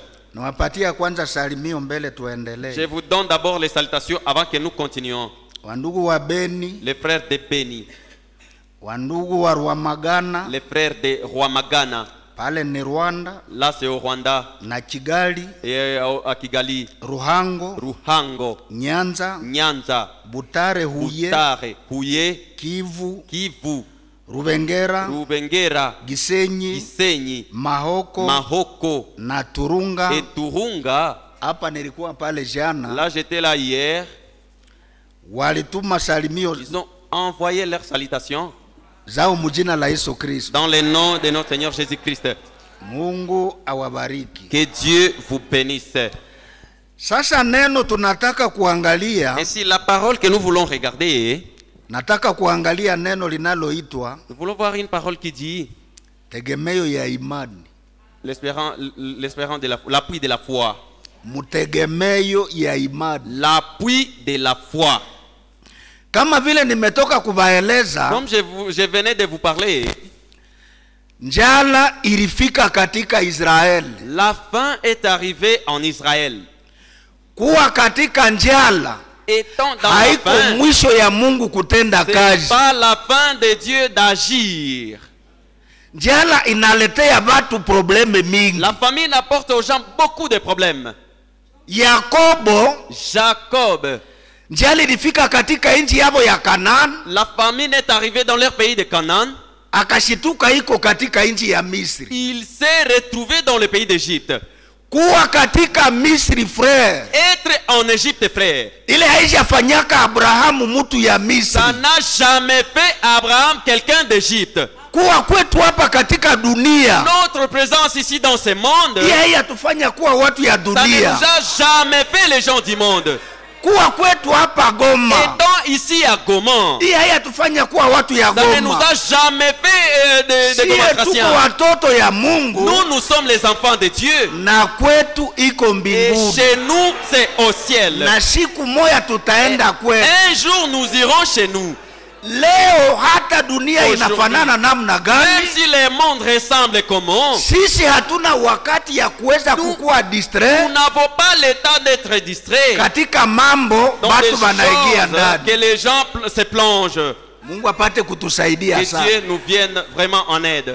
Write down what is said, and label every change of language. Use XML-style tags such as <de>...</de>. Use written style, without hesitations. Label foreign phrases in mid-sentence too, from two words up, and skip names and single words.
<fr>Je vous donne d'abord les salutations avant que nous continuions. Les frères de Beni, les frères de Rwamagana, là c'est au Rwanda, et à Kigali, Ruhango, Nyanza, Butare, Huye, Kivu, Rubengera, Gisenyi, Mahoko, na Turunga. Et Turunga. Là j'étais là hier. Ils ont envoyé leurs salutations dans le nom de notre Seigneur Jésus-Christ. Que Dieu vous bénisse. Ainsi, la parole que nous voulons regarder, nous voulons voir une parole qui dit l'espérance de l'appui de la foi.</fr> <sw>mutegemeyo ya imani.</sw> <fr>L'appui de la foi.</fr> <sw>Kama vile nimetoka kubaeleza,</sw> <fr>Comme je venais de vous parler,</fr> <sw>njala ilifika katika Israeli.</sw> <fr>la faim est arrivée en Israël.</fr> <sw>Kuwa katika njala</sw> <fr>Étant dans la</fr> <sw>haiko</sw> <fr>faim,</fr> <sw>mwisho ya Mungu kutenda</sw> <fr>ce n'est</fr> <sw>kazi.</sw> <fr>pas la fin de Dieu d'agir.</fr> <sw>Njala inaletea watu probleme mingi.</sw> <fr>La famine apporte aux gens beaucoup de problèmes.</fr> <sw>Yakobo,</sw> <fr>Jacob,</fr> <sw>njala ilifika katika nchi yabo ya Kanaan,</sw> <fr>la famine est arrivée dans leur pays de Canaan.</fr> <sw>akashituka iko katika nchi ya Misri.</sw> <fr>Il s'est retrouvé dans le pays d'Égypte.</fr> <sw>Kuwa katika Misri,</sw> <fr>frère, Être en Égypte, frère,</fr> <sw>ile haijafanyaka Abrahamu mtu ya Misri.</sw> <fr>ça n'a jamais fait Abraham quelqu'un d'Égypte.</fr> <sw>Kuwa kwetu hapa katika dunia,</sw> <fr>Notre présence ici dans ce monde,</fr> <sw>hii haijatufanya kuwa watu ya</sw> <fr>ça ne nous</fr> <sw>dunia.</sw> <fr>a jamais fait les gens du monde.</fr> <sw>Kuwa kwetu hapa Goma,</sw> <fr>Étant ici à Goma,</fr> <sw>hii haijatufanya kuwa watu ya</sw> <fr>ça ne nous</fr> <sw>Goma.</sw> <fr>a jamais fait de</fr> <sw>Sie tuko</sw> <fr>Gomatraciens.</fr> <sw>watoto ya Mungu,</sw> <fr>Nous sommes les enfants de Dieu.</fr> <sw>na kwetu iko</sw> <fr>Et</fr> <sw>mbinguni,</sw> <fr>chez nous, c'est au ciel.</fr> <sw>na siku moja tutaenda kwetu.</sw> <fr>Un jour, nous irons chez nous.</fr> <sw>Leo hata dunia</sw> <fr>Aujourd'hui,</fr> <sw>inafanana namna</sw> <fr>Même</fr> <sw>gani,</sw> <fr>si le monde ressemble comment,</fr> <sw>sisi hatuna wakati ya kuweza kukuwa</sw> <fr>nous distrait n'avons pas l'état d'être distraits</fr> <sw>katika mambo</sw> <fr>dans des</fr> <sw>batu banaingia</sw> <fr>choses</fr> <sw>ndani.</sw> <fr>que les gens se plongent.</fr> <sw>Mungu apate kutusaidia</sw> <fr>Que</fr> <sw>sana.</sw> <fr>Dieu nous vienne vraiment en aide.</fr>